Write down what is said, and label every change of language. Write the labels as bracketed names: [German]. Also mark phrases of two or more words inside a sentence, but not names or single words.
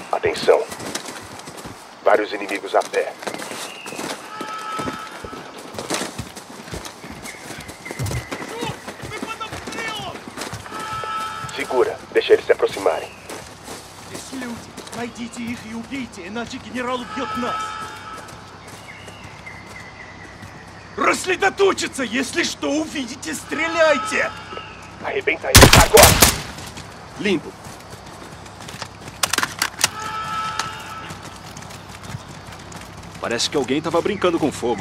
[Portuguese] Atenção. Vários inimigos a pé. Segura, deixa eles se aproximarem. [Russian] Здесь люди. Найдите их и убейте, иначе генерал убьет нас. Рассредоточиться! Если что увидите, стреляйте! [Portuguese] Arrebenta eles agora! Limpo. Parece que alguém tava brincando com fogo.